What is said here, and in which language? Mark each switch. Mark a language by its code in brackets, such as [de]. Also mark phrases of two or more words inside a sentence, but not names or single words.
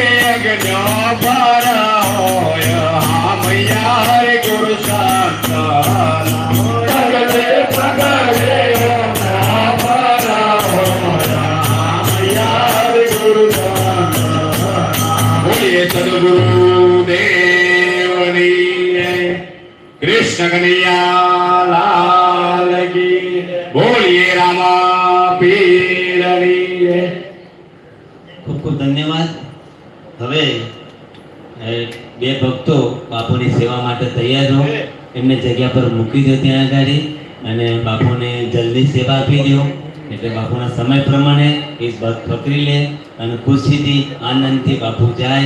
[gu] અગ્નો પર હોય હા મૈયા હરે ગુરુ શાંતા નગલે પગલે અગ્નો પર હોય હા મૈયા હરે ગુરુ શાંતા બોલીએ સદગુરુ દેવની [hi] कृष्ण कन्हैया लाल की बोलिए [gu] रामा पीરની ખૂબ ખૂબ ધન્યવાદ. હવે બે ભક્તો બાપુની સેવા માટે તૈયાર રહો. એમને જગ્યા પર મૂકી દો ત્યાં આગળ અને બાપુને જલ્દી સેવા આપી દો એટલે બાપુના સમય પ્રમાણે એ ભક્ત પકડી લે અને ખુશીથી આનંદથી બાપુ જાય.